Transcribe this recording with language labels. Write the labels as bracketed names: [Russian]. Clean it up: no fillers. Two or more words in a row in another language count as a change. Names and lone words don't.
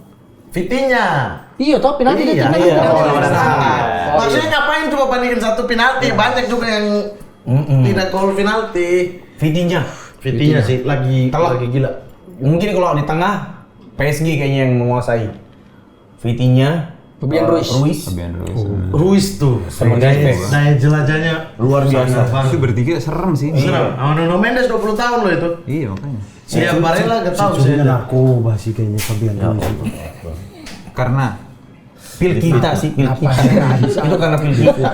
[Indonesian] Vitinha. Iya toh penalti dia Iya, tendang iya. penalti. Oh, ada salah. Oh, Maksudnya ngapain coba bandingin satu penalti? Banyak juga yang tidak gol penalti. Vitinha. Vitinha sih lagi gila. Mungkin kalau di tengah PSG kayaknya yang menguasai. Vitinha. Fabian Ruiz. Fabian Ruiz. Ruiz tuh. Sama daya Neves. jelajahnya Luar biasa. Itu bertiga serem sih. Serem. Sama Nuno Mendes 20 tahun loh itu. Iya makanya. Siap Barella gak tahu sih. Sebenarnya narkoba sih kayaknya Fabian Ruiz. Karena Pil kita sih, pil kita. Itu karena pil kita.